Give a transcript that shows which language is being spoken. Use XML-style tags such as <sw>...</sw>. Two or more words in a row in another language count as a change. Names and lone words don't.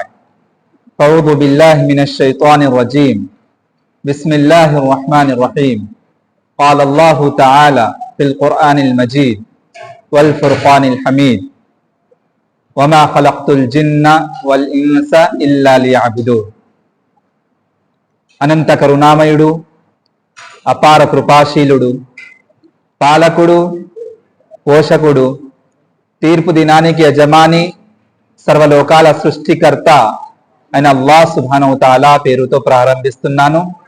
<ar>أعوذ بالله من الشيطان الرجيم. بسم الله الرحمن الرحيم. قال الله تعالى في القرآن المجيد والفرقان الحميد وما خلقت الجن والإنس إلا ليعبدون.</ar> <te>అనంత కరుణామయుడు, అపార కృపాశీలుడు, పాలకుడు, పోషకుడు, తీర్పు దినానికి యజమాని, సర్వలోకాల సృష్టికర్త అయిన అల్లాహ్</te> <ar>سبحانه تعالى</ar> <te>పేరుతో ప్రారంభిస్తున్నాను.</te>